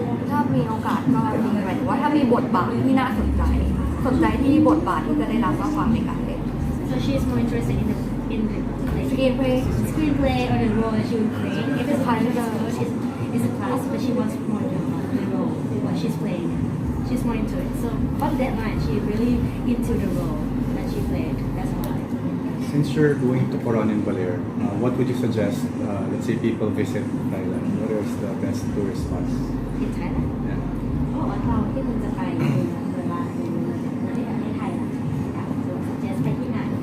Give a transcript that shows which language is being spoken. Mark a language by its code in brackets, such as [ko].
[th] ถ้ามีโอกาสก็ดีหมายถึงว่าถ้ามีบทบาทที่น่าสนใจที่บทบาทที่จะได้รับมากกว่าในการเล่น [en] so she is more interested in the screenplay or the role that she would play if it's part of the it's a class but she wants more to know the role what she's playing she's more into it so on that line she really into the role that she played that's why Since you're going to Coron and Baler, what would you suggest? Let's say people visit Thailand. What is the best tourist spots? in Thailand Yeah. [th] อ๋อเราที่คุณจะไปเวลาในประเทศไทยล่ะอยากจะ suggest ไปที่ไหน